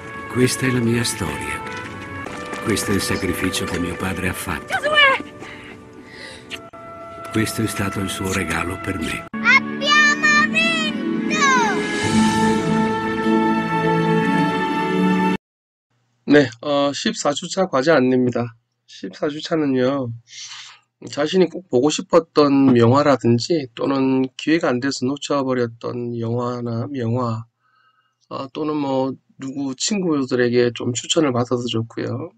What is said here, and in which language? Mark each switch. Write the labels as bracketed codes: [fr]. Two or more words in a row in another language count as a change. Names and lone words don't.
[it] Questa è la mia storia. Questo è il sacrificio che mio padre ha fatto. Questo è stato il suo regalo per me. Abbiamo vinto! [ko] 네, 14주차 과제 안내입니다. 14주차는요, 자신이 꼭 보고 싶었던 영화라든지 또는 기회가 안 돼서 놓쳐버렸던 영화나 명화, 또는 뭐 누구 친구들에게 좀 추천을 받아도 좋고요.